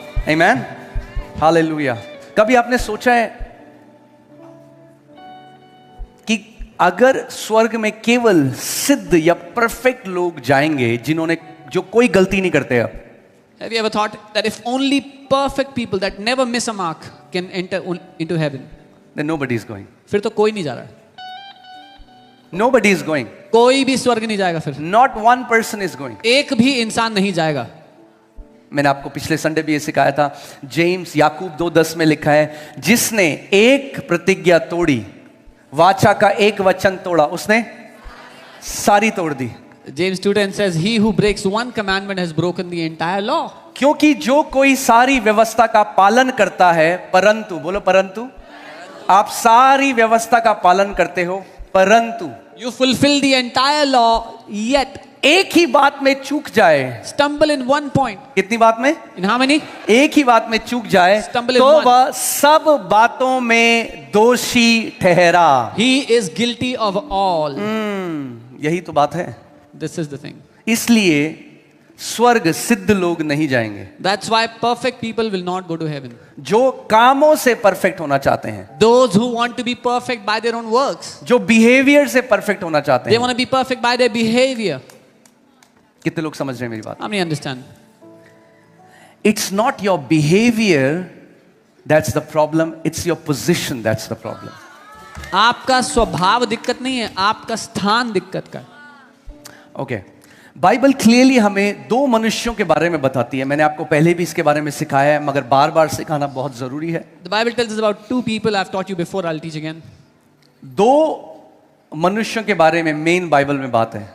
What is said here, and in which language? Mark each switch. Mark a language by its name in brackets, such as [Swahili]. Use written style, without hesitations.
[Hindi] Amen. Hallelujah. कभी आपने सोचा है कि अगर स्वर्ग में केवल सिद्ध या परफेक्ट लोग जाएंगे जो कोई गलती नहीं करते अब, [English] Have you ever thought that if only perfect people that never miss a mark can enter into heaven, then nobody is going. [Hindi] फिर तो कोई नहीं जा रहा है. [English] Nobody is going. [Hindi] कोई भी स्वर्ग नहीं जाएगा फिर. [English] Not one person is going. [Hindi] एक भी इंसान नहीं जाएगा. मैंने आपको पिछले संडे भी ये सिखाया था. जेम्स याकूब 2:10 में लिखा है, जिसने एक प्रतिज्ञा तोड़ी, वाचा का एक वचन तोड़ा, उसने सारी तोड़ दी. [English] James 2:10 says, "He who breaks one commandment has broken the entire law." [Hindi] क्योंकि जो कोई सारी व्यवस्था का पालन करता है, परंतु, बोलो परंतु, आप सारी व्यवस्था का पालन करते हो, परंतु [English] You fulfill the entire law, yet [Hindi] एक ही बात में चूक जाए. [English] stumble in one point. [Hindi] कितनी बात में? [English] In how many? [Hindi] एक ही बात में चूक जाए [English] Stumble in [Hindi] तो [English] one. [Hindi] वह सब बातों में दोषी ठहरा. [English] He is guilty of all. [Hindi] यही तो बात है. [English] This is the thing. [Hindi] इसलिए स्वर्ग सिद्ध लोग नहीं जाएंगे. [English] That's why perfect people will not go to heaven. [Hindi] जो कामों से परफेक्ट होना चाहते हैं, [English] Those who want to be perfect by their own works, [Hindi] जो बिहेवियर से परफेक्ट होना चाहते [English] they [Hindi] हैं. [English] want to be perfect by their behavior. [Hindi] कितने लोग समझ रहे हैं मेरी बात? [English] How many understand? It's not your behavior that's the problem, it's your position that's the problem. [Hindi] आपका स्वभाव दिक्कत नहीं है, आपका स्थान दिक्कत का है. ओके, बाइबल क्लियरली हमें दो मनुष्यों के बारे में बताती है. मैंने आपको पहले भी इसके बारे में सिखाया है, मगर बार बार सिखाना बहुत जरूरी है. [English] The Bible tells us about two people. I've taught you before, I'll teach again. [Hindi] दो मनुष्यों के बारे में मेन बाइबल में बात है.